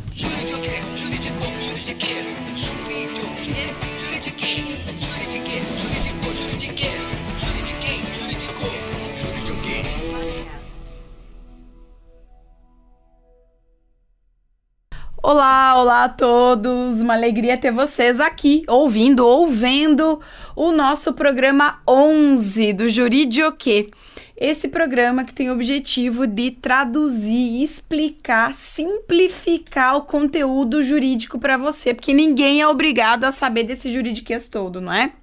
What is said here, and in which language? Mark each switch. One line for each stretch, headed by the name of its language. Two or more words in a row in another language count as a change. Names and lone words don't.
Portuguese: Juridiquê, juridicô, juridiquês. Juridiquê, juridiquê. Juridiquê, juridicô, juridiquês. Juridiquê, juridicô, juridiquê. Olá a todos, uma alegria ter vocês aqui, ouvindo o nosso programa 11 do Juridioquê. Esse programa que tem o objetivo de traduzir, explicar, simplificar o conteúdo jurídico para você, porque ninguém é obrigado a saber desse juridiquês todo, não é?